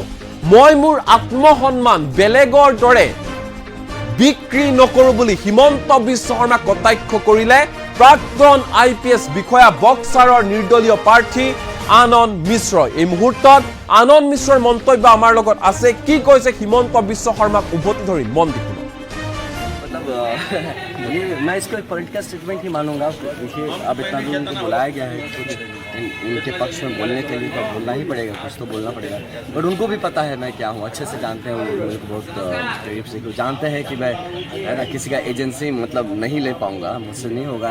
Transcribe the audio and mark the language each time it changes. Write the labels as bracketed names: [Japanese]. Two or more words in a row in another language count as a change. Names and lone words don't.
[Assamese] মই মোৰ আত্মসন্মান বেলেগৰ দৰে বিক্ৰী নকৰো বুলি হিমন্ত বিশ্ব শৰ্মাক কটাক্ষ কৰিলে প্ৰাক্তন IPS বিষয়া, বক্সাৰৰ নিৰ্দলীয় প্ৰাৰ্থী আনন্দ মিশ্ৰই। এই মুহূৰ্তত আনন্দ মিশ্ৰৰ মন্তব্য আমাৰ লগত আছে। কি কৈছে হিমন্ত বিশ্ব শৰ্মাক উভতি ধৰি মন দি শুনক। [Hindi] ये मैं इसको एक [English] political statement [Hindi] ही मानूंगा। देखिए अब इतना दूर उनको बुलाया गया है कुछ उनके पक्ष में बोलने के लिए तो बोलना ही पड़ेगा, कुछ तो बोलना पड़ेगा। बट उनको भी पता है मैं क्या हूँ, अच्छे से जानते हैं वो मेरे को बहुत करीब से, जानते हैं कि मैं है ना किसी का एजेंसी मतलब नहीं ले पाऊंगा, मुझसे नहीं होगा।